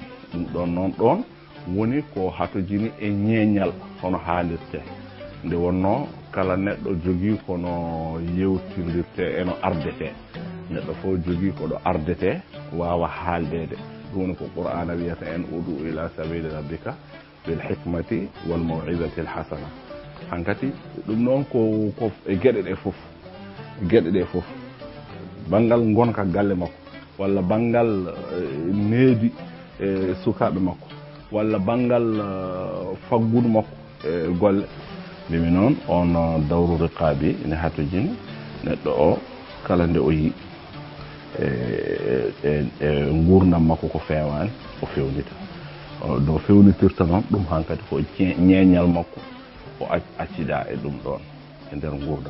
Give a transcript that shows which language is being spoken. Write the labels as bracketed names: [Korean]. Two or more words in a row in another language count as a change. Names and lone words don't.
[Fula] ɗum ɗon noon ɗon woni ko hatojini e ñeeñal hono haalirte, nde wonno kala neɗɗo jogii kono yewtirdirte eno ardete, neɗɗo fof jogii koɗo ardete wawa haaldede. ɗum woni ko qur'ana wiyata en [Arabic] ادع إلى سبيل ربك بالحكمة والموعظة الحسنة. [Fula] hankati ɗum noon ko e geɗe ɗe fof bangal gonka galle makko, walla bangal needi e sukaɓe makko, walla bangal faggudu makko e golle. mbimi noon on dawru riqabi ne hatojini neɗɗo o kala nde o yi e gurdam makko ko fewani o fewnita, no fewnitirta noon ɗum hankadi ko ñeeñal makko o accida e ɗum ɗon e nder gurdam.